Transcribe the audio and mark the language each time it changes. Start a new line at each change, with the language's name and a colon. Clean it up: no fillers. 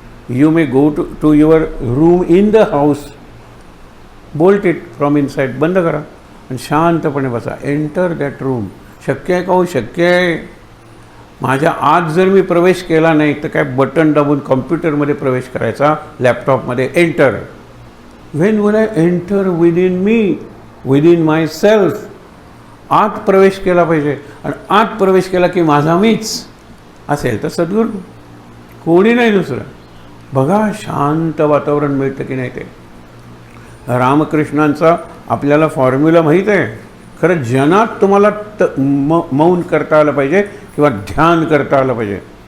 English: you may go to your room in the house, bolt it from inside,
Marathi: बंद करा आणि शांतपणे बसा.
English: Enter that room.
Marathi: शक्य आहे का हो? शक्य आहे. माझ्या आत जर मी प्रवेश केला नाही तर काय बटन दाबून कॉम्प्युटरमध्ये प्रवेश करायचा, लॅपटॉपमध्ये enter.
English: When will I enter within me, within myself.
Marathi: आत प्रवेश केला पाहिजे आणि आत प्रवेश केला की माझा मीच असेल तर सद्गुरू, कोणी नाही दुसरं. बघा शांत वातावरण मिळतं की नाही ते. रामकृष्णांचा आपल्याला फॉर्म्युला माहीत आहे. खरं जनात तुम्हाला मौन करता आलं पाहिजे किंवा ध्यान करता आलं पाहिजे.